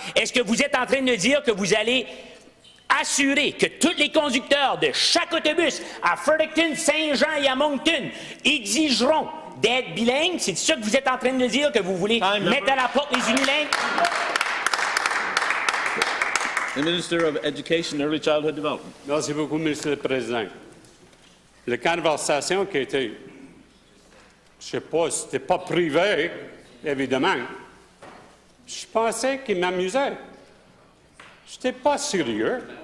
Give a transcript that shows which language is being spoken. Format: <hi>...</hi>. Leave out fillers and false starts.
<fr>Est-ce que vous êtes en train de dire que vous allez assurer que tous les conducteurs de chaque autobus à Fredericton, Saint-Jean et à Moncton exigeront d'être bilingues? C'est ça que vous êtes en train de dire, que vous voulez mettre à la porte les unilingues?</fr> <en>The Minister of Education and Early Childhood Development.</en> <fr>Merci beaucoup, Monsieur le Président. La conversation qui a été, je ne sais pas, c'était pas privé, évidemment. Je pensais qu'il m'amusait. Je n'étais pas sérieux.</fr>